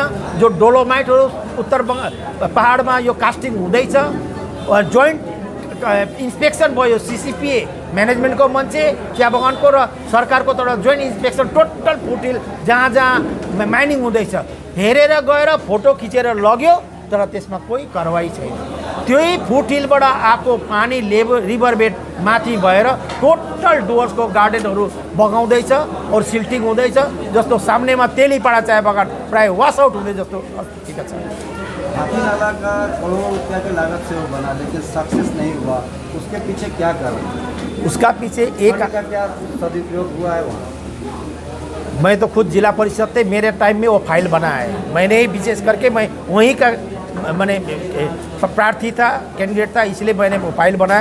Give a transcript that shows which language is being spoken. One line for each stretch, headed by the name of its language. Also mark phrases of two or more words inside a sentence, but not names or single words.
Nepali: जो डोलोमाइटहरू उत्तर पहाडमा यो कास्टिङ हुँदैछ,
English: joint inspection
Nepali: भयो, सीसीपीए म्यानेजमेन्टको मान्छे, चिया बगानको र सरकारको तर्फबाट
English: joint inspection total foothill
Nepali: जहाँ जहाँ माइनिङ हुँदैछ हेरेर गएर फोटो खिचेर लग्यो, तर त्यसमा कोही कारवाही छैन। त्यही फुटहिलबाट आएको पानी
English: river bed
Nepali: माथि भएर टोटल डुवर्सको गार्डनहरू बगाउँदैछ और सिल्टिङ हुँदैछ, जस्तो सामनेमा तेलीपाडा चाय बगान प्राय
English: wash out
Nepali: हुँदै जस्तो स्थिति छ।
Hindi: हाथी नाला का करोड़ों रुपया की लागत से वो बना, लेकिन सक्सेस नहीं हुआ, उसके पीछे क्या कारण है? उसका पीछे एक का क्या सदुपयोग हुआ है वहाँ? मैं तो खुद जिला परिषद थे, मेरे टाइम में वो फाइल बना है। मैंने ही विशेष करके मैं वहीं का मैंने प्रार्थी था, कैंडिडेट था, इसलिए मैंने वो फाइल बनाया।